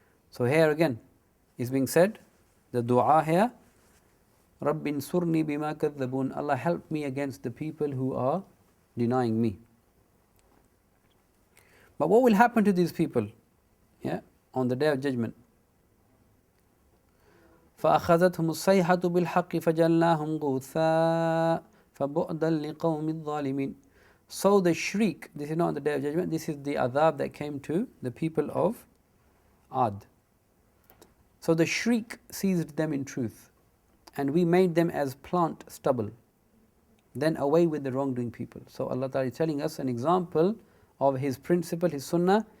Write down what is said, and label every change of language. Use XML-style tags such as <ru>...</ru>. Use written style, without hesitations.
<en>So here again is being said, the dua here, Rabbin surni bima kadhabun. Allah help me against the people who are denying me. But what will happen to these people? Yeah, on the Day of Judgment.</en> <ar>فأخذتهم الصيحة بالحق فجعلناهم غثاء فبعدا لقوم الظالمين.</ar> <en>So the shriek, this is not on the Day of Judgment, this is the adhab that came to the people of Ad. So the shriek seized them in truth, and we made them as plant stubble. Then away with the wrongdoing people. So Allah Ta'ala is telling us an example of His principle, His sunnah.</en>